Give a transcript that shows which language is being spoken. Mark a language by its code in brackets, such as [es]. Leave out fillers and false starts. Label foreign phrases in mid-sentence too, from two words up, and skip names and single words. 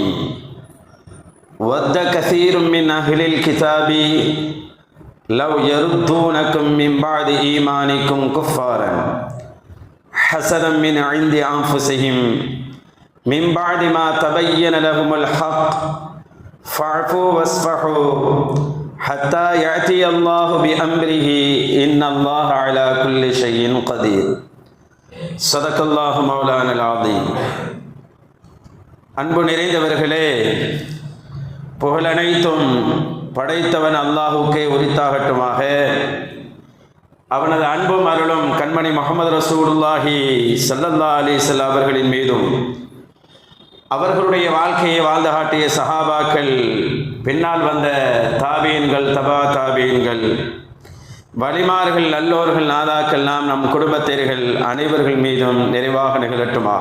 [ar] ود كثير من أهل الكتاب لو يردونكم من بعد إيمانكم كفارا حسدا من عند أنفسهم من بعد ما تبين لهم الحق فاعفوا واصفحوا حتى يأتي الله بأمره إن الله على كل شيء قدير. صدق الله مولانا العظيم. [ta] அன்பு நிறைந்தவர்களே, புகழனைத்தும் படைத்தவன் அல்லாஹுக்கே உரித்தாகட்டுமாக. அவனது அன்பும் அருளும் கண்மணி முஹம்மது [ar] رسول الله صلى الله عليه وسلم [ta] அவர்களின் மீதும், அவர்களுடைய வாழ்க்கையை வாழ்ந்து காட்டிய சஹாபாக்கள், பின்னால் வந்த தாபீன்கள், தபா தாபீன்கள், வலிமார்கள், நல்லோர்கள், நாதாக்கள், நம் குடும்பத்தினர்கள் அனைவர்கள் மீதும் நிறைவாக நிகழட்டுமாக.